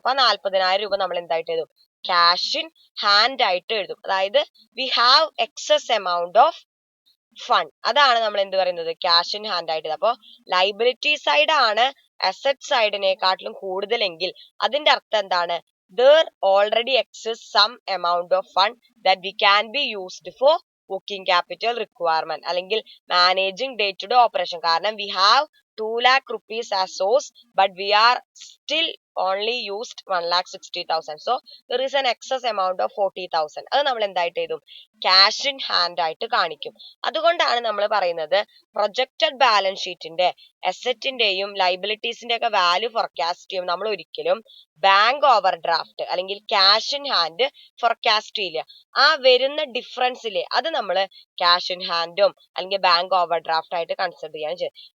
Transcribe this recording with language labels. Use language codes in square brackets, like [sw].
[ml] അപ്പൊ 40,000 രൂപ നമ്മൾ എന്തായിട്ട് എഴുതും? ക്യാഷ് ഇൻ ഹാൻഡ് ആയിട്ട് എഴുതും. [en] അതായത് we have excess amount of fund. [ml] അതാണ് നമ്മൾ എന്ത് പറയുന്നത്? ക്യാഷ് ഇൻ ഹാൻഡ് ആയിട്ട്. അപ്പൊ ലൈബിലിറ്റി സൈഡ് ആണ് അസറ്റ് സൈഡിനെക്കാട്ടിലും കൂടുതലെങ്കിൽ അതിന്റെ അർത്ഥം എന്താണ്? [en] there already exists some amount of fund that we can be used for working capital requirement അല്ലെങ്കിൽ managing day to day operation. കാരണം we have 2 lakh rupees as source but we are still only used 1,60,000. so there is an excess amount of 40,000. [ml] അത് നമ്മൾ എന്തായിട്ട് എഴുതും? Cash in hand ആയിട്ട് കാണിക്കും. അതുകൊണ്ടാണ് നമ്മൾ പറയുന്നത് പ്രൊജക്റ്റഡ് ബാലൻസ് ഷീറ്റിന്റെ അസറ്റിന്റെയും ലൈബിലിറ്റീസിന്റെ ഒക്കെ വാല്യൂ ഫോർകാസ്റ്റ് ചെയ്യും നമ്മൾ ഒരിക്കലും ബാങ്ക് ഓവർ ഡ്രാഫ്റ്റ് അല്ലെങ്കിൽ ക്യാഷ് ഇൻ ഹാൻഡ് ഫോർകാസ്റ്റ് ചെയ്യില്ല. ആ വരുന്ന ഡിഫറൻസിലെ അത് നമ്മൾ ക്യാഷ് ഇൻ ഹാൻഡും അല്ലെങ്കിൽ ബാങ്ക് ഓവർ ഡ്രാഫ്റ്റ് ആയിട്ട് കൺസിഡർ ചെയ്യാണ് ചെയ്യുന്നത്.